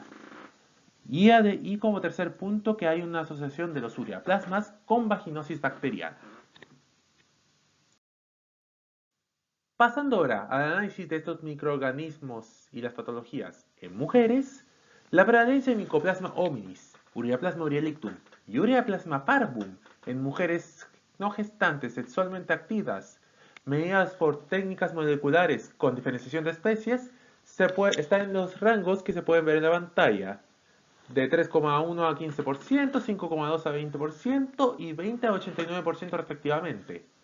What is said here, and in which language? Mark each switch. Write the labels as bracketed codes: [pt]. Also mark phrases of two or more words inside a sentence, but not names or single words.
[es] Y como tercer punto, que hay una asociación de los ureaplasmas con vaginosis bacteriana. Pasando ahora al análisis de estos microorganismos y las patologías en mujeres, la prevalencia de Mycoplasma hominis, Ureaplasma urialictum y Ureaplasma parvum en mujeres no gestantes sexualmente activas, medidas por técnicas moleculares con diferenciación de especies, está en los rangos que se pueden ver en la pantalla, de 3,1 a 15%, 5,2 a 20% y 20 a 89% respectivamente.